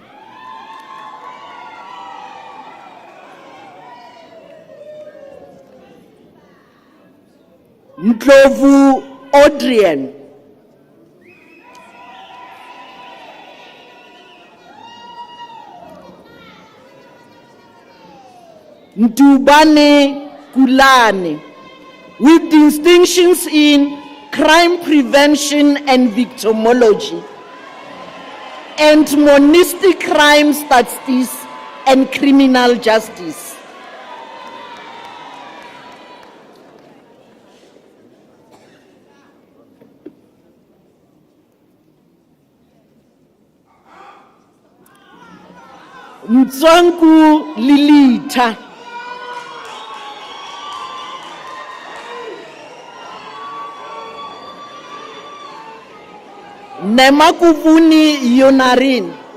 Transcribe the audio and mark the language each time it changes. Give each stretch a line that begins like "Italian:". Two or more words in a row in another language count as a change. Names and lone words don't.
English: Ndlovu Adrian, Ndubane Kulane, with distinctions in crime prevention and victimology, and monistic crime statistics and criminal justice. Mtswangu Lilita, Nemakuvuni Yonarin,